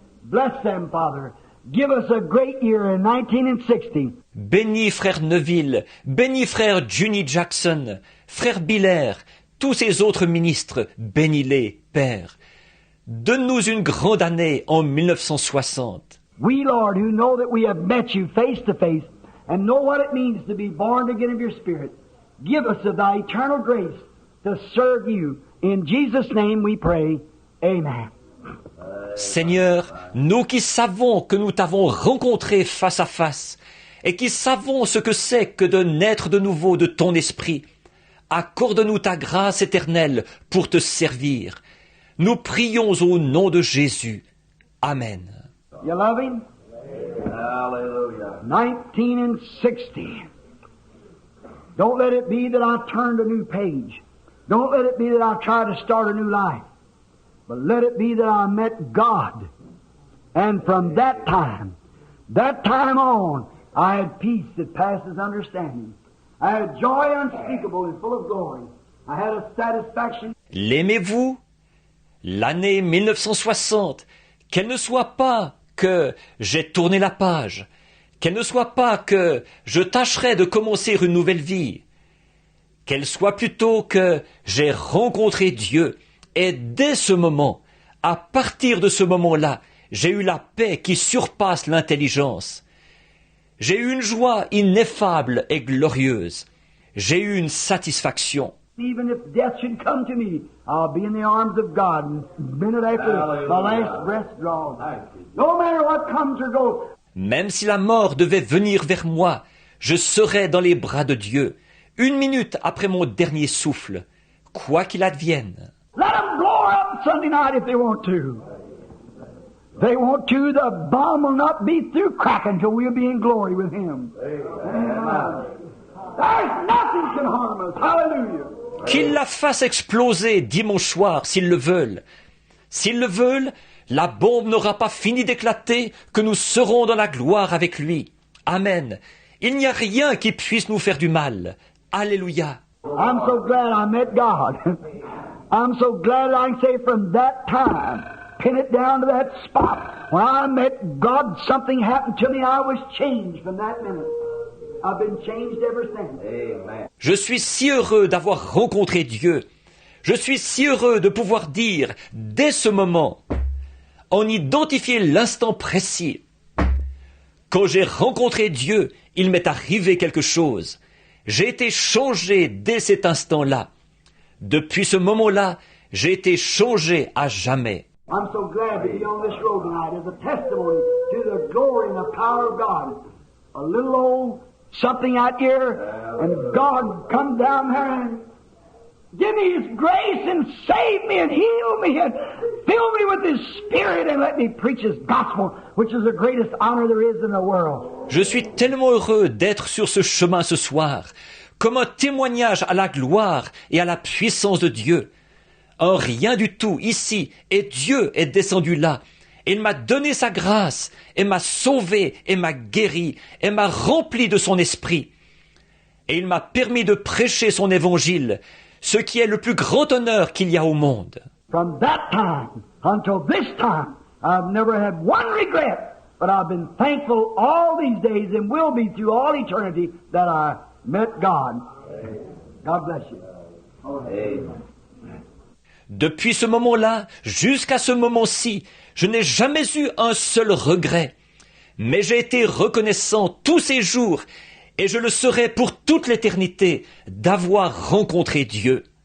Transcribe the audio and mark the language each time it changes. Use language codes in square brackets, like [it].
[en] Bless them, Father. Give us a great year in 1960. [fr] Bénis Frère Neville, bénis Frère Junie Jackson, Frère Biller, tous ces autres ministres, bénis-les, Père. Donne-nous une grande année en 1960. [en] We, Lord, who know that we have met You face to face and know what it means to be born again of Your Spirit, give us of Thy eternal grace to serve You. In Jesus' name we pray. Amen. [fr] Seigneur, nous qui savons que nous t'avons rencontré face à face et qui savons ce que c'est que de naître de nouveau de ton esprit, accorde-nous ta grâce éternelle pour te servir. Nous prions au nom de Jésus. Amen. [en] You love Him? Hallelujah. 1960. Don't let it be that I turned a new page. Don't let it be that I try to start a new life. But let it be that I met God. And from that time on, I had peace that passes understanding. I had joy unspeakable and full of glory. I had a satisfaction. [fr] L'aimez-vous? L'année 1960, qu'elle ne soit pas que j'ai tourné la page, qu'elle ne soit pas que je tâcherai de commencer une nouvelle vie, qu'elle soit plutôt que j'ai rencontré Dieu, et dès ce moment, à partir de ce moment-là, j'ai eu la paix qui surpasse l'intelligence. J'ai eu une joie ineffable et glorieuse. J'ai eu une satisfaction. [en] Even if death should come to me, I'll be in the arms of God. And minute after my last breath draws. No matter what comes or goes. [fr] Même si la mort devait venir vers moi, je serais dans les bras de Dieu, 1 minute après mon dernier souffle, quoi qu'il advienne. [en] Let them blow up Sunday night if they want to. They want to, the bomb will not be through cracking till we'll be in glory with Him. Amen. There's nothing can harm us. Hallelujah. [fr] Qu'ils la fassent exploser dimanche soir, s'ils le veulent. S'ils le veulent, la bombe n'aura pas fini d'éclater que nous serons dans la gloire avec lui. Amen. Il n'y a rien qui puisse nous faire du mal. Alléluia. [en] I'm so glad I met God. I'm so glad I can say from that time, pin it down to that spot. When I met God, something happened to me. I was changed from that minute. I've been changed ever since. Amen. [fr] Je suis si heureux d'avoir rencontré Dieu. Je suis si heureux de pouvoir dire, dès ce moment, en identifier l'instant précis. Quand j'ai rencontré Dieu, il m'est arrivé quelque chose. J'ai été changé dès cet instant-là. Depuis ce moment-là, j'ai été changé à jamais. [en] I'm so glad to be on this road tonight as a testimony to the glory and the power of God. A little old something out here, and God come down there and give me His grace and save me and heal me and fill me with His Spirit and let me preach His gospel, which is the greatest honor there is in the world. [fr] Je suis tellement heureux d'être sur ce chemin ce soir, comme un témoignage à la gloire et à la puissance de Dieu. Un rien du tout ici, et Dieu est descendu là. Il m'a donné sa grâce, et m'a sauvé, et m'a guéri, et m'a rempli de son esprit. Et il m'a permis de prêcher son évangile, ce qui est le plus grand honneur qu'il y a au monde. [en] From that time until this time, I've never had one regret, but I've been thankful all these days and will be through all eternity that I met God. God bless you. Amen. [fr] Depuis ce moment-là, jusqu'à ce moment-ci, je n'ai jamais eu un seul regret. Mais j'ai été reconnaissant tous ces jours, et je le serai pour toute l'éternité, d'avoir rencontré Dieu.